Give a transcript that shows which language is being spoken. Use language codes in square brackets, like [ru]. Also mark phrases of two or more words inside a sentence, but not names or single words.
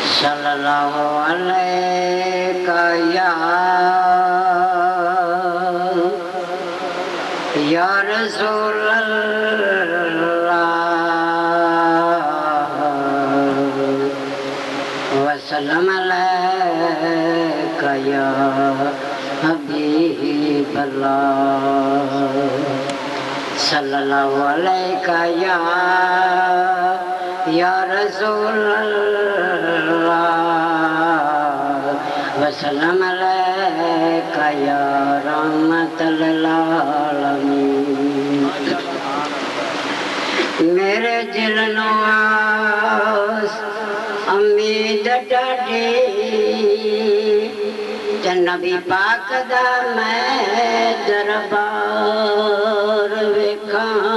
[ar] صلى الله عليه يا رسول الله وسلم عليك يا حبيب الله صلى الله عليك يا رسول الله وسلم عليك يا رحمة للعالمين. [pa] میرے دل نواز امید ڈاڈھی تے نبی پاک دا میں دربار ویکھاں.